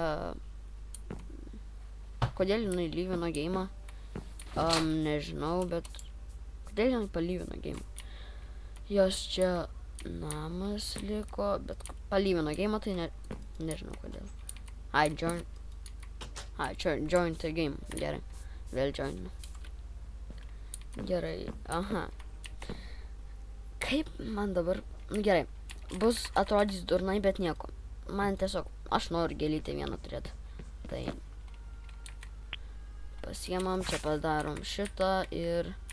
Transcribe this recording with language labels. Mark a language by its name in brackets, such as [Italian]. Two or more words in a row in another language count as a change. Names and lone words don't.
[Lithuanian] Kodėl jinai lyvino geimą? Nežinau, bet... Kodėl jinai palyvino geimą? Jos čia namas liko, bet palyvino geimą, tai nežinau kodėl. [English] Join. Čia join the game. [Lithuanian] Gerai. Vėl join. Gerai. Aha. Kaip man dabar... Gerai. Bus atrodys durnai, bet nieko. Man tiesiog... Aš noriu gėlytę vieną turėti. Tai... Pasiemam, čia padarom šitą ir...